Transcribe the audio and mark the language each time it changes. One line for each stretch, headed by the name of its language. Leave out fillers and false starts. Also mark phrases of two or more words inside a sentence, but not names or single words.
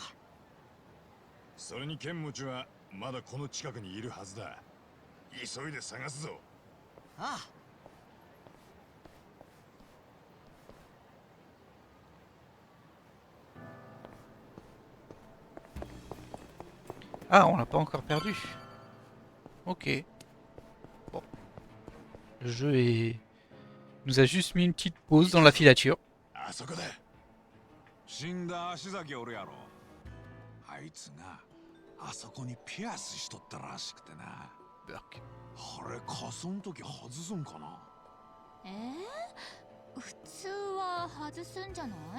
Japanese: それに剣持はまだこの近くにいるはずだ。急いで探すぞ。ああ。
French: Ah, on l'a pas encore perdu. Ok. Bon. Le jeu nous a juste mis une petite pause dans la filature.
Japanese: あそこだ。死んだ足崎おるやろ。あいつがあそこにピアスしとったらしくてな。
French: Burk.
Japanese: あれ仮装の時外すんかな。普通は外すんじゃない？